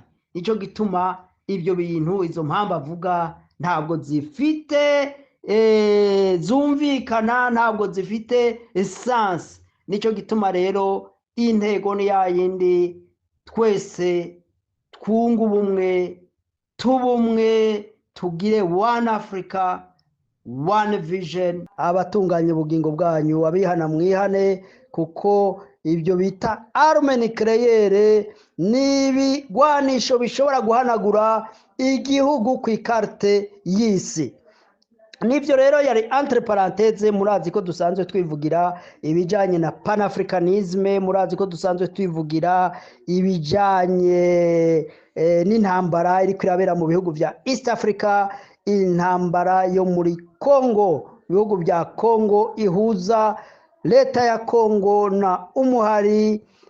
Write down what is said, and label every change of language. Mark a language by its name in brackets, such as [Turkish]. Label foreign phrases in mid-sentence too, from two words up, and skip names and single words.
[Rundi] Nico gituma ibyo bintu, izo mpamvu avuga ntabwo zifite zumvikana, ntabwo zifite essence. Nico gituma rero intego ni yayindi, twese twunga ubumwe, tubumwe, tugire [English] one Africa, one vision. [Rundi] Abatunganya ubugingo bwanyu, abihana mwihane, kuko ibyo bita [French] arme nucléaire [Rundi] n'ibigwanisho bishobora guhanagura igihugu ku ikarte y'isi. Nivyo rero yari [French] entre parenthèses. [Rundi] Murazi ko dusanzwe twivugira ibijanye na panafricanisme, murazi ko dusanzwe twivugira ibijanye n'intambara iri kwirabera mu bihugu vya East Africa, intambara yo muri Congo, ibihugu vya Congo ihuza leta ya Congo na umuhari